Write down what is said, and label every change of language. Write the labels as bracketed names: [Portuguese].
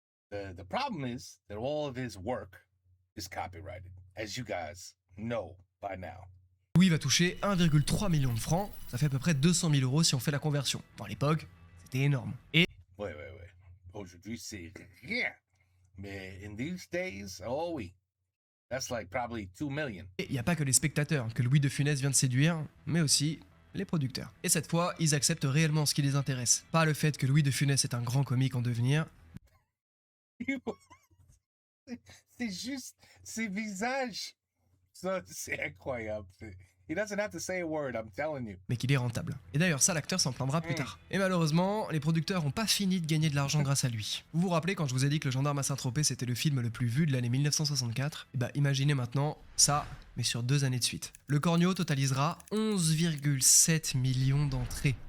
[English] The problem is that all of his work is copyrighted, as you guys know by now. [French] Louis va toucher 1,3 million de francs, ça fait à peu près 200 000 euros si on fait la conversion. À l'époque, c'était énorme. Et Ouais. Aujourd'hui, c'est rien. Mais in these days, oh oui. [English] That's like probably 2 million. [French] il n'y a pas que les spectateurs que Louis de Funès vient de séduire, mais aussi les producteurs. Et cette fois, ils acceptent réellement ce qui les intéresse. Pas le fait que Louis de Funès est un grand comique en devenir, C'est juste ses visages. Ça, c'est incroyable. [English] He doesn't have to say a word, I'm telling you. [French] mais qu'il est rentable. Et d'ailleurs, ça, l'acteur s'en plaindra plus tard. Et malheureusement, les producteurs n'ont pas fini de gagner de l'argent grâce à lui. Vous vous rappelez quand je vous ai dit que Le Gendarme à Saint-Tropez c'était le film le plus vu de l'année 1964 ? Et bah imaginez maintenant ça, mais sur 2 années de suite. Le Cornio totalisera 11,7 millions d'entrées.